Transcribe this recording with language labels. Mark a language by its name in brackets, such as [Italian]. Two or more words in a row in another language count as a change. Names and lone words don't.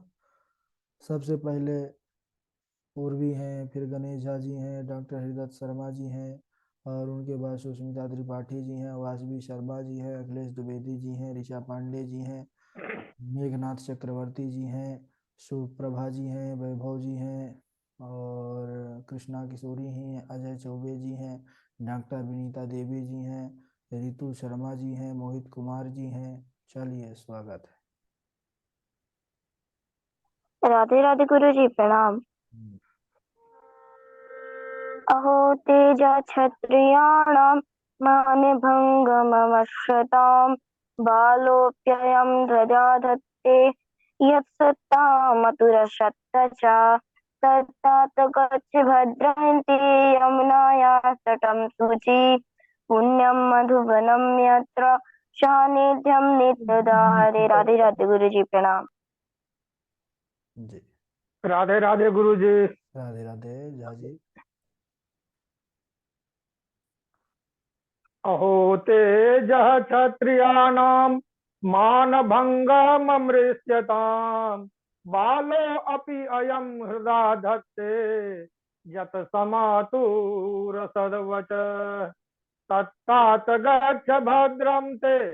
[Hindi] सबसे पहले पूर्वी हैं, फिर गणेश झा जी हैं, डॉक्टर हरिदत्त शर्मा जी हैं, और उनके बाद सुष्मिता त्रिपाठी जी हैं, वासवी शर्मा जी हैं, अखिलेश द्विवेदी जी हैं, ऋचा पांडे जी हैं, मेघनाथ चक्रवर्ती जी हैं, सुप्रभा जी हैं, वैभव जी हैं, और कृष्णा किशोरी हैं, अजय चौबे जी हैं, डॉक्टर विनीता देवी जी हैं, रितु शर्मा जी हैं, मोहित कुमार जी हैं। चलिए स्वागत है। राधे राधे गुरु जी, प्रणाम। [Sanskrit] अहो तेज क्षत्रियाणां मानभङ्गमवश्यतां बालोऽप्ययं ध्वजा धत्ते यत्सत्तामतुरशक्त च तत्तात गच्छ भद्रन्ति यमुनायाः तटं शुचि पुण्यं मधुवनं यत्र सान्निध्यं नित्यदा। [Hindi] हरे राधे राधे गुरु जी, प्रणाम जी। राधे राधे गुरु जी। राधे राधे झा जी। [Sanskrit] अहो तेजः क्षत्रियाणां मानभङ्गममृष्यताम् बालो अपि अयं हृदा धत्ते यत् समातुरसद्वच तत्तात गच्छ भद्रं ते